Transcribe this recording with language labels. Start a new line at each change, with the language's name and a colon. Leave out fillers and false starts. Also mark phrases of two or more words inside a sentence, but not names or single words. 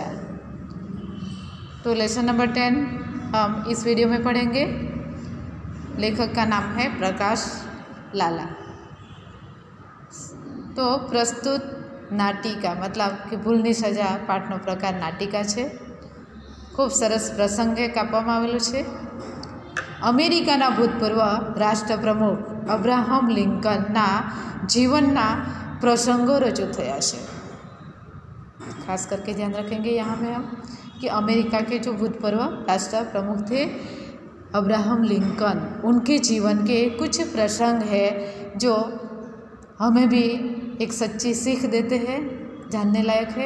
Hindi: तो लेसन नंबर 10 हम इस वीडियो में पढ़ेंगे। लेखक का नाम है प्रकाश लाला। तो प्रस्तुत नाटिका मतलब कि भूलनी सजा पाठનો प्रकार नाटिका है।
Gujarati: ખૂબ સરસ પ્રસંગે કાપવામાં આવેલો છે। અમેરિકાના ભૂતપૂર્વ રાષ્ટ્રપ્રમુખ અબ્રાહમ લિંકનના જીવનના પ્રસંગો રજૂ થયા છે।
Hindi: खास करके ध्यान रखेंगे यहाँ में हम कि अमेरिका के जो भूतपूर्व राष्ट्र प्रमुख थे अब्राहम लिंकन, उनके जीवन के कुछ प्रसंग है जो हमें भी एक सच्ची सीख देते हैं, जानने लायक है।